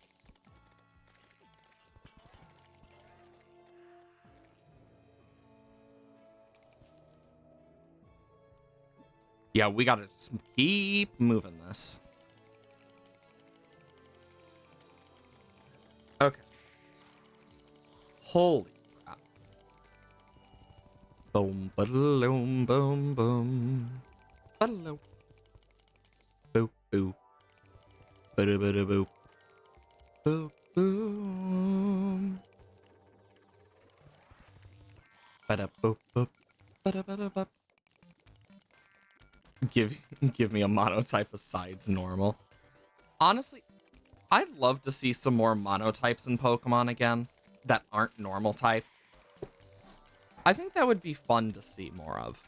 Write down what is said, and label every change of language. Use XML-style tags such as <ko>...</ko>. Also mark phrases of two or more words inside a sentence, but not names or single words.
<en>Yeah, we gotta just keep moving this. Okay. Holy crap. Boom, ba-da-loom, boom, boom. Ba-da-loom. Boop, boop. Ba-da-ba-da-boop. Boop, boom. Ba-da-boop, boop. Ba-da-ba-da-boop. Give me a monotype aside to normal. Honestly, I'd love to see some more monotypes in Pokemon again that aren't normal type. I think that would be fun to see more of.</en>